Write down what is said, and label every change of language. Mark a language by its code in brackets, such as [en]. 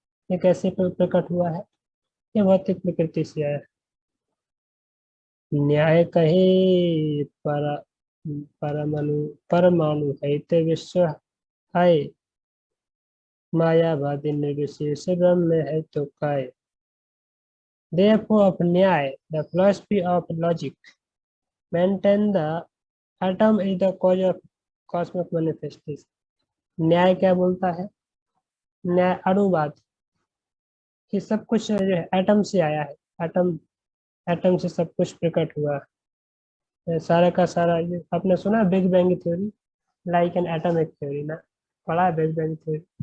[hi] ये कैसे प्रकट हुआ है, ये भौतिक प्रकृति से आया है। न्याय कहे परमाणु है विश्व है, मायावादी निर्विशेष ब्रह्म है तो काय। [en] Therefore, of Nyaya, the philosophy of logic maintain the atom is the cause of cosmic manifestation. [hi] न्याय क्या बोलता है, न्याय अणुवाद, कि सब कुछ जो है एटम से आया है, एटम से सब कुछ प्रकट हुआ है, सारा का सारा। ये आपने सुना big bang theory, [en] like an atomic theory [hi] ना, पढ़ा है बिग बैंग थ्योरी।